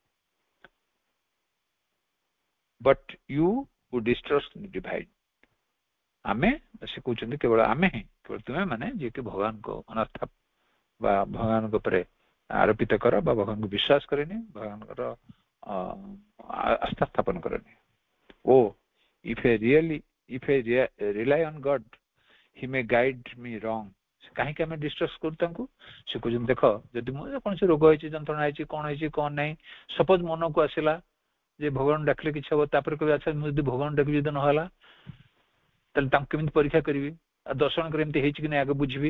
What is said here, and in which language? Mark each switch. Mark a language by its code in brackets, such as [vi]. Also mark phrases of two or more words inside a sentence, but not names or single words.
[en] But you who distrust the Divine, [or] ଆମେ, ସେ କହୁଛନ୍ତି କେବଳ ଆମେ ହିଁ, କେବଳ ତୁମେ ମାନେ ଯିଏକି ଭଗବାନଙ୍କ ଅନାସ୍ଥା ବା ଭଗବାନଙ୍କ ଉପରେ ଆରୋପିତ କର ବା ଭଗବାନଙ୍କୁ ବିଶ୍ୱାସ କରେନି, ଭଗବାନଙ୍କର ଆସ୍ଥା ସ୍ଥାପନ କରେନି। [en] ଓ if I rely on God, he may guide me wrong. [or] କାହିଁକି ଆମେ ଡିଷ୍ଟ୍ରଷ୍ଟ କରୁ ତାଙ୍କୁ? ସେ କହୁଛନ୍ତି ଦେଖ, ଯଦି ମୁଁ କୌଣସି ରୋଗ ହେଇଛି, ଯନ୍ତ୍ରଣା ହେଇଛି, କଣ ନାହିଁ, ସପୋଜ ମନକୁ ଆସିଲା ଯେ ଭଗବାନ ଡାକିଲେ କିଛି ହବ, ତାପରେ କହିବି ଆଚ୍ଛା ମୁଁ ଯଦି ଭଗବାନ ଡାକିବି ଯଦି ନହେଲା, ତାହେଲେ ତାଙ୍କୁ କେମିତି ପରୀକ୍ଷା କରିବି, ଆଉ ଦର୍ଶନଙ୍କର ଏମିତି ହେଇଛି କି ନାହିଁ ଆଗ ବୁଝିବି।